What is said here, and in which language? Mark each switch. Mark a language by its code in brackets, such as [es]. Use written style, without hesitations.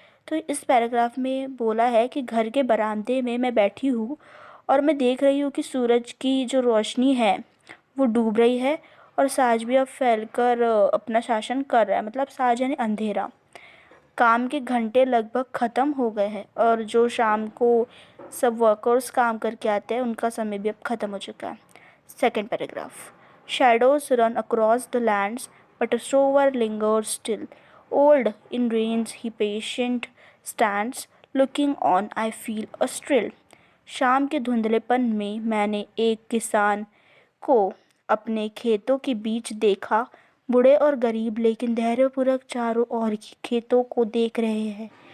[hi] तो इस पैराग्राफ में बोला है कि घर के बरामदे में मैं बैठी हूँ और मैं देख रही हूँ कि सूरज की जो रोशनी है वो डूब रही है, और साज भी अब फैलकर अपना शासन कर रहा है. मतलब साज यानी अंधेरा. काम के घंटे लगभग ख़त्म हो गए हैं, और जो शाम को सब वर्कर्स काम करके आते हैं उनका समय भी अब ख़त्म हो चुका है. Second paragraph. [en] Shadows run across the lands, but a sower lingers still. Old in rains he patient stands, looking on I feel a thrill. [hi] शाम के धुंधलेपन में मैंने एक किसान को अपने खेतों के बीच देखा. बूढ़े और गरीब लेकिन धैर्यपूर्वक चारों ओर की खेतों को देख रहे हैं.